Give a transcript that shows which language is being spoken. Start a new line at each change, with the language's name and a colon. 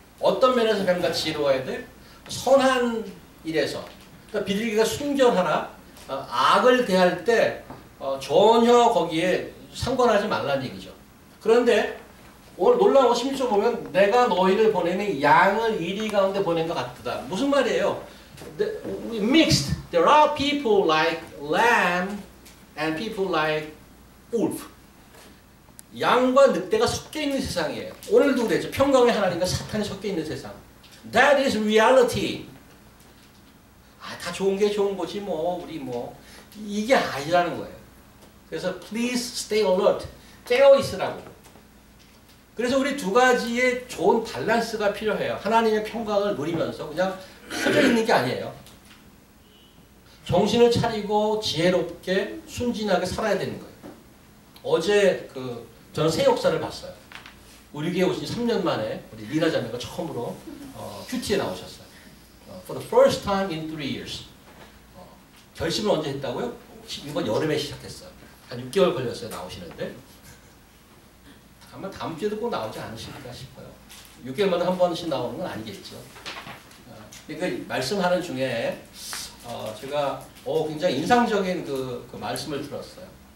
Korean: 어떤 면에서 뱀같이 지혜로워야 돼? 선한 일에서. 그러니까 비둘기가 순결하나 악을 대할 때 전혀 거기에 상관하지 말라는 얘기죠. 그런데 오늘 놀라운 거 16절 보면 내가 너희를 보내니 양을 이리 가운데 보낸 것 같다. 무슨 말이에요? Mixed.
English: There are people like lamb and people like wolf.
Korean: 양과 늑대가 섞여 있는 세상이에요. 오늘도 그랬죠. 평강의 하나님과 사탄이 섞여 있는 세상.
English: That is reality.
Korean: 다 좋은 게 좋은 거지 뭐 우리 뭐 이게 아니라는 거예요.
English: 그래서 please stay alert.
Korean: 깨어 있으라고. 그래서 우리 두 가지의 좋은 밸런스가 필요해요. 하나님의 평강을 누리면서 그냥 퍼져 있는 게 아니에요. 정신을 차리고 지혜롭게 순진하게 살아야 되는 거예요. 어제 저는 새 역사를 봤어요. 우리 교회 오신 3년 만에 우리 리나 자매가 처음으로 큐티에 나오셨어요.
English: For the first time in 3 years.
Korean: 결심을 언제 했다고요? 이번 여름에 시작했어요. 한 6개월 걸렸어요. 나오시는데. 아마 다음 주에도 꼭 나오지 않으실까 싶어요. 6개월마다 한 번씩 나오는 건 아니겠죠. 그러니까 말씀하는 중에 제가 굉장히 인상적인 그 말씀을 들었어요.